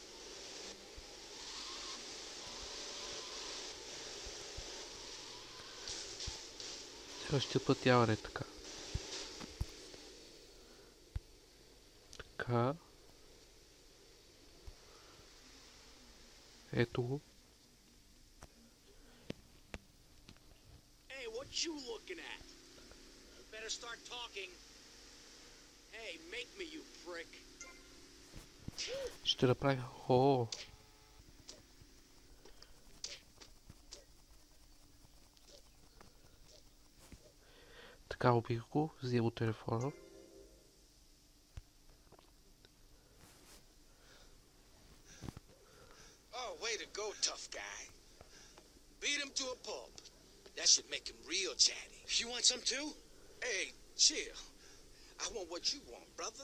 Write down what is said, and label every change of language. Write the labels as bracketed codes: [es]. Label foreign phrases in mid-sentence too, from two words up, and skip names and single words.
[bg] Следващия път няма не така. Така. Ето го. [en] Hey, what you looking at? You better start talking. Hey, make me, you prick. [bg] Ще направя... О! Така убих го, взема телефона. [en] Oh, way to go, tough guy. Beat him to a pulp. That should make him real chatty. You want some too? Hey, chill. I want what you want, brother.